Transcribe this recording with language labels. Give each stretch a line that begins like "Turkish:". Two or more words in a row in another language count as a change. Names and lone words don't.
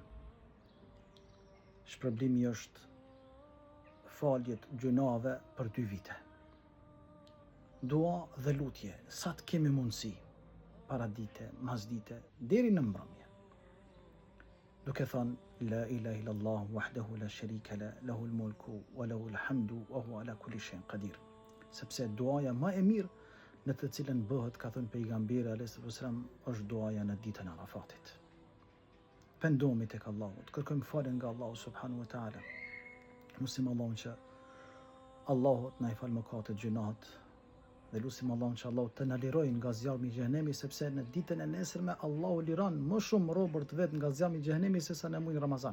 Albanian: Shpërblimi është faljet gjunave për 2 vite. Dua dhe lutje, sa të kemi mundësi, para dite, mas dite, deri në mbrëmje. Duke thënë,
Arabic: لا إله إلا الله وحده لا شريك له له الملك وله الحمد وهو على كل شيء قدير.
Albanian: Sepse duaja më e mirë në të cilën bëhet, ka thënë pejgamberi
Arabic: عليه وسلم,
Albanian: është duaja në ditën e Arafatit. Pendohemi tek Allahu, të kërkojmë falje nga Allahu
Arabic: سبحانه وتعالى.
Albanian: Lusim Allahun që Allahu të na i falë mëkatet, gjunat, dhe lusim Allahun që Allahu të na lirojë nga zjarmi i xhenemit, sepse në ditën e nesërme Allahu liron më shumë robër të vet nga zjarmi i xhenemit se sa në muajin Ramazan.